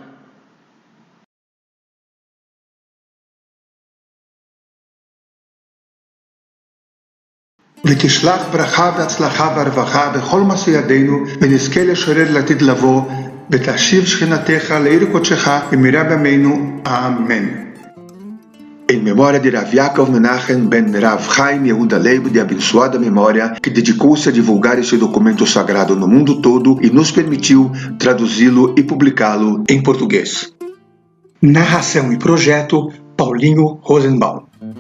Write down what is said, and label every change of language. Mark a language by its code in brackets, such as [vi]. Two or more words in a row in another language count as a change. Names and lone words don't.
[he] ותשלח ברכה והצלחה והרווחה בכל מעשי ידינו, ונזכה לשרת לעתיד לבוא, ותשיב שכינתך לעיר קודשך במהרה בימינו. אמן. [pt] Em memória de Rav Yaakov Menachem ben Rav Chaim Yehuda Leib, de abençoada memória, que dedicou-se a divulgar este documento sagrado no mundo todo e nos permitiu traduzi-lo e publicá-lo em português. Narração e projeto Paulinho Rosenbaum.